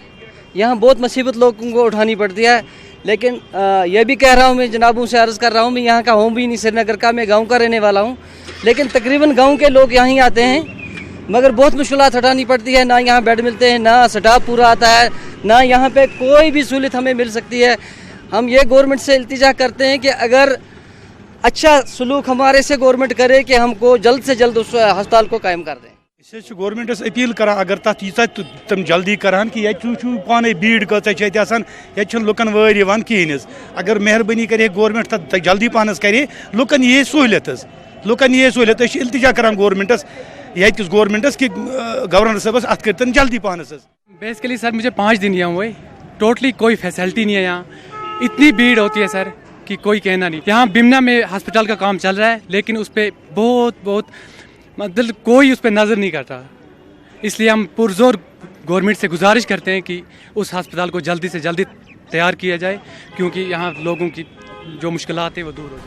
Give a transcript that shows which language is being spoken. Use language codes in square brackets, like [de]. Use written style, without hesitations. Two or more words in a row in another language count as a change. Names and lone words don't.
[hi] यहाँ बहुत मुसीबत लोगों को उठानी पड़ती है। लेकिन ये भी कह रहा हूँ, मैं जनाबों से अर्ज़ कर रहा हूँ, मैं यहाँ का हूँ भी नहीं, श्रीनगर का, मैं गाँव का रहने वाला हूँ, लेकिन तकरीबन गाँव के लोग यहाँ ही आते हैं, मगर बहुत मुश्किलात उठानी पड़ती है। ना यहाँ बेड मिलते हैं, ना स्टाफ पूरा आता है, ना यहाँ पे कोई भी सहूलियत हमें मिल सकती है। हम ये गवर्नमेंट से इल्तिजा करते हैं कि अगर अच्छा सलूक हमारे से गवर्नमेंट करे कि हमको जल्द से जल्द उस अस्पताल को कायम कर दें। [ks] इसे गवर्नमेंटस अपील करा अगर तथ यीचा तम जल्दी करान कि ये पाने भीड़ कह लुकन वर कहें। अगर मेहरबानी करे गवर्नमेंट तथ जल्दी पानस करे लुकन ये सहूलियत इल्तिजा करान गवर्नमेंटस ये गवर्नमेंटस कि गवर्नर साहब अत कर जल्दी पानस। [hi] बेसिकली सर मुझे 5 दिन यहाँ हुए, टोटली कोई फैसिलिटी नहीं है यहाँ। इतनी भीड़ होती है सर कि कोई कहना नहीं। यहाँ बिमना में हॉस्पिटल का काम चल रहा है, लेकिन उस पर बहुत मतलब कोई उस पर नज़र नहीं करता। इसलिए हम पुरजोर गवर्नमेंट से गुजारिश करते हैं कि उस अस्पताल को जल्दी से जल्दी तैयार किया जाए, क्योंकि यहाँ लोगों की जो मुश्किलात है वो दूर हो जाए।